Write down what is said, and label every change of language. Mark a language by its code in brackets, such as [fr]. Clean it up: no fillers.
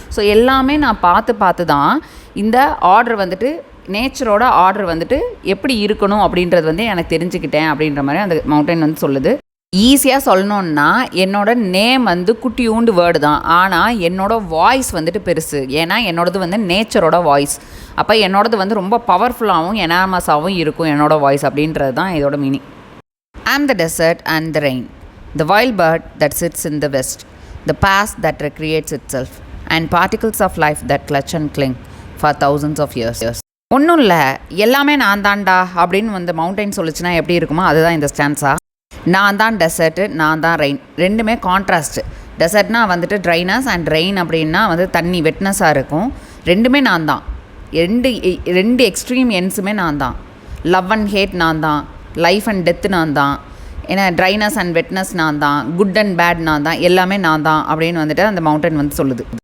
[ta] So எல்லாமே நான் பார்த்து தான் இந்த ஆர்டர் வந்துட்டு நேச்சரோட ஆர்டர் வந்துட்டு எப்படி இருக்கணும் அப்படின்றது வந்து எனக்கு தெரிஞ்சுக்கிட்டேன் அப்படின்ற மாதிரி அந்த மவுண்டைன் வந்து சொல்லுது. ஈஸியாக சொல்லணுன்னா என்னோட நேம் வந்து குட்டியூண்டு வேர்டு தான். ஆனால் என்னோடய வாய்ஸ் வந்துட்டு பெருசு. ஏன்னா என்னோடது வந்து நேச்சரோட வாய்ஸ். அப்போ என்னோடது வந்து ரொம்ப பவர்ஃபுல்லாகவும் எனாமஸாகவும் இருக்கும் என்னோடய வாய்ஸ் அப்படின்றது தான் இதோட meaning. [en] I am the desert and the rain, the wild bird that sits in the west, the past that recreates itself, and particles of life that clutch and cling for thousands of years. [ta] ஒன்றும் இல்லை, எல்லாமே நான் தான்டா அப்படின்னு வந்து mountain சொல்லிச்சுன்னா எப்படி இருக்குமோ அதுதான் இந்த ஸ்டான்ஸா. நான் தான் டெசர்ட்டு, நான் தான் ரெயின், ரெண்டுமே கான்ட்ராஸ்ட்டு. டெசர்ட்னா வந்துட்டு ட்ரைனஸ் அண்ட் ரெயின் அப்படின்னா வந்து தண்ணி வெட்னஸாக இருக்கும். ரெண்டுமே நான் தான். ரெண்டு எக்ஸ்ட்ரீம் எண்ட்ஸுமே நான் தான். லவ் அண்ட் ஹேட் நான் தான், லைஃப் அண்ட் டெத்து நான் தான், ஏன்னா ட்ரைனஸ் அண்ட் வெட்னஸ் நான் தான், குட் அண்ட் பேட் நான் தான், எல்லாமே நான் தான் அப்படின்னு வந்துட்டு அந்த மவுண்டைன் வந்து சொல்லுது.